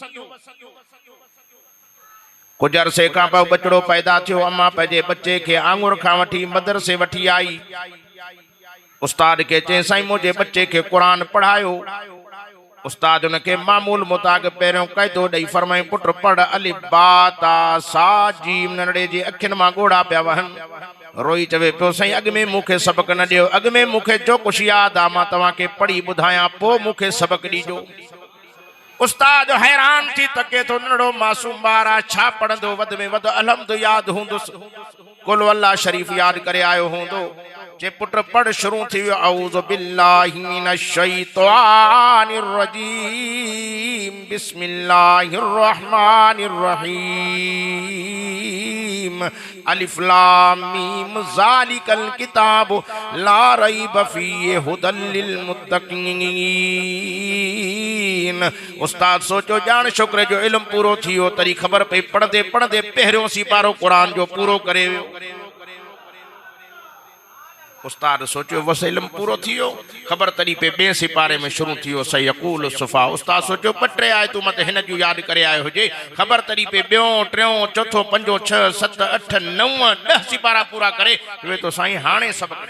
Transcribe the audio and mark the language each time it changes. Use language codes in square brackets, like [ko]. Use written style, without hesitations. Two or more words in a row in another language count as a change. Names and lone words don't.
[sd] कुछ अरसे खां पोइ बचड़ो पैदा थियो, अम्मा पंहिंजे बच्चे खे आंगुर खां वठी मदरसे वठी आई। उस्ताद खे चई साईं मुंहिंजे बच्चे खे कुरान पढ़ायो। उस्ताद उनखे मामूल मुताबिक़ पहिरियों क़ाइदो ॾेई फरमाई पुट पढ़ अलिफ बा ता सा जीम। नंढड़े जी अखियुनि मां ॻोढ़ा पिया वहनि, रोई चवे पियो साईं अॻु में मूंखे सबक़ न ॾियो, अॻु में मूंखे जो कुझु यादि आहे मां तव्हांखे पढ़ी ॿुधायां, पोइ मूंखे सबक़ ॾिजो। उस्ताद हैरान थी तके थो, नंढड़ो मासूम ॿार आहे, छा पढ़ंदो, वधि में वधि अलहम्द यादि हूंदुसि, कुल अल्लाह शरीफ़ यादि करे आयो हूंदो। जे पुट पढ़ शुरू थी वियो [ar] أعوذ بالله من الشيطان الرجيم بسم الله الرحمن الرحيم ألف لام ميم ذلك الكتاب لا ريب فيه هدى للمتقين. [sd] उस्ताद सोचो ॼाण शुक्र जो इल्म पूरो थी वियो, तरी ख़बर पई पढ़ंदे पढ़ंदे पहिरियों सिपारो क़ुरान जो पूरो करे वियो। उस्ताद सोचो बस इल्म पूरो थी वियो, ख़बर तरी पे ॿिए सिपारे में शुरू थी वियो सयक़ूल सुफ़ा। उस्ताद सोचो ॿ-टे आयतूं मत हिन जूं यादि करे आयो हुजे, ख़बर तरी पे ॿियों टियों चौथों पंजो छह सत अठ नव 10 सिपारा पूरा करे वे तो साईं हाणे सबक़।